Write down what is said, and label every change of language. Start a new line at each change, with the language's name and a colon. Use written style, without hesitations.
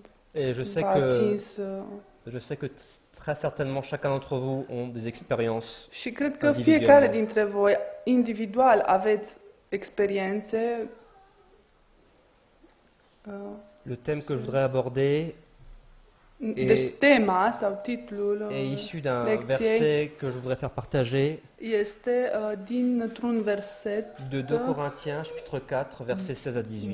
French: Et je sais que très certainement chacun d'entre vous ont des expériences.
Romanian: Și cred că fiecare dintre voi individual aveți experiențe.
French: Le thème que je voudrais aborder
Romanian: deci tema sau titlul
French: est issu d'un verset que je voudrais faire partager.
Romanian: Este dintr-un verset
French: de 2 Corinthiens chapitre 4 verset 16 à 18.